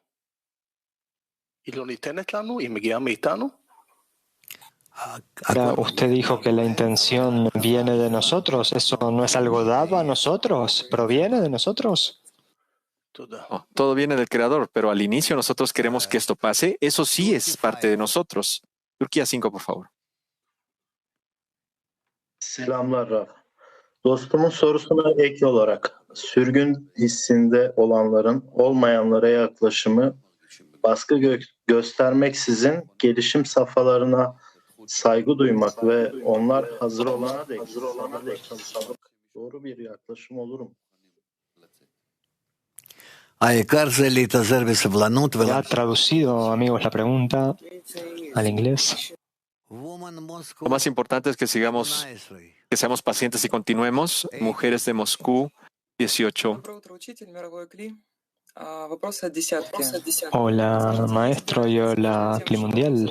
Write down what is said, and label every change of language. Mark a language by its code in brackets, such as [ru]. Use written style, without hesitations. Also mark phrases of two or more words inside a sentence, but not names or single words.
[es] Ahora, usted dijo que la intención viene de nosotros. ¿Eso no es algo dado a nosotros? ¿Proviene de nosotros? Oh, todo viene del Creador, pero al inicio nosotros queremos que esto pase. Eso sí es parte de nosotros. Turquía 5, por favor. [tr] Selamlar Raf. Dostumun sorusuna ek olarak sürgün hissinde olanların olmayanlara yaklaşımı baskı göstermeksizin gelişim safhalarına saygı duymak ve onlar hazır olana dek çalışmak doğru bir yaklaşım olur mu? [es] Ya traducido, amigos, la pregunta al inglés. Lo más importante es que seamos pacientes y continuemos. Mujeres de Moscú, 18. Hola, maestro, y hola, Climundial.